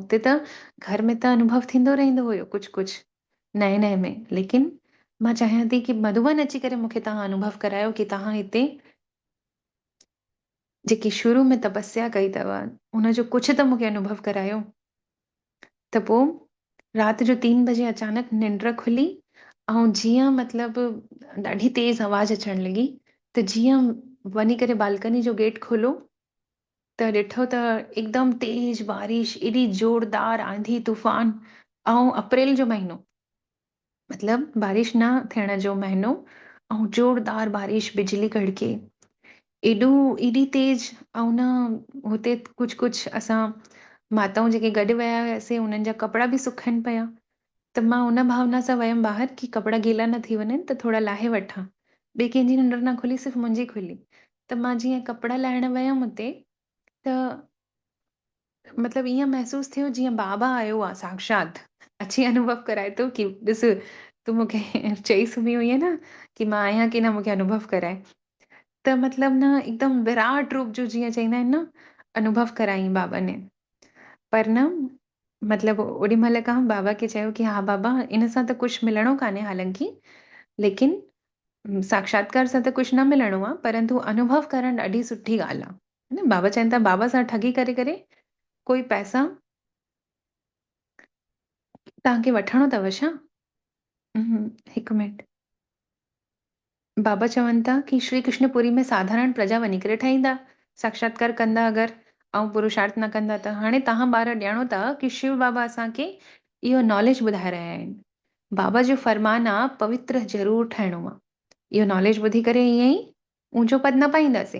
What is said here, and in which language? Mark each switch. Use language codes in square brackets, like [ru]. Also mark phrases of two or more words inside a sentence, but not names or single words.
[sd] उते त घर में त अनुभव थींदो रहंदो हुयो कुझु कुझु नए नए में, लेकिन मां चाहियां थी कि मधुबन अची करे मूंखे तव्हां अनुभव करायो कि तव्हां हिते जेकी शुरू में तपस्या कई अथव उनजो कुझु त मूंखे अनुभव करायो। त पोइ राति जो 3 बजे अचानक निंड खुली ऐं जीअं मतिलबु ॾाढी तेज़ आवाज़ अचणु लॻी, त जीअं वञी करे बालकनी जो गेट खोलो त ॾिठो त एकदम तेज बारिश, एॾी जोरदार आंधी तूफ़ान, ऐं अप्रैल जो महीनो, मतिलबु बारिश न थियण जो महीनो, ऐं जोरदार बारिश, बिजली कड़के, एॾी तेज। ऐं न हुते कुझु कुझु असां माताऊं जेके गॾु विया हुआसीं उन्हनि जा कपिड़ा बि सुखनि पिया, त मां उन भावना सां वयमि ॿाहिरि कि कपिड़ा गीला न थी वञनि त थोरा लाहे वठां। ॿिए कंहिंजी निंड न खुली, सिर्फ़ु मुंहिंजी खुली। त मां जीअं कपिड़ा लाहिण वयमि हुते, त मतिलबु ईअं महसूसु थियो जीअं बाबा आयो आहे साक्षात, अची अनुभव कराए थो कि ॾिस तूं मूंखे चई सुम्ही हुई न कि मां आहियां कि न, मूंखे अनुभव कराए। त मतिलबु न एकदम विराट रूप जो, जीअं चईंदा आहिनि न, अनुभव कराई बाबा ने। पर न मतिलबु ओॾी महिल खां बाबा खे चयो कि हा बाबा, इन सां त कुझु मिलणो कान्हे हालांकि, लेकिन साक्षात्कार सां त कुझु न मिलणो आहे, परंतु अनुभव करणु ॾाढी सुठी ॻाल्हि आहे। न बाबा चवनि था बाबा सां ठगी करे करे कोई पैसा तव्हांखे वठणो अथव छा? हिकु मिंट। बाबा चवनि था कि श्री कृष्णपुरी में साधारण प्रजा वञी करे ठाहींदा, साक्षात्कार कंदा अगरि ऐं पुरुषार्थ न कंदा त। हाणे तव्हां ॿार ॼाणो था कि शिव बाबा असांखे इहो नॉलेज ॿुधाए रहिया आहिनि। बाबा जो फरमान आहे पवित्र ज़रूरु ठहिणो आहे। इहो नॉलेज ॿुधी करे ईअं ई ऊंचो पद न पाईंदासीं।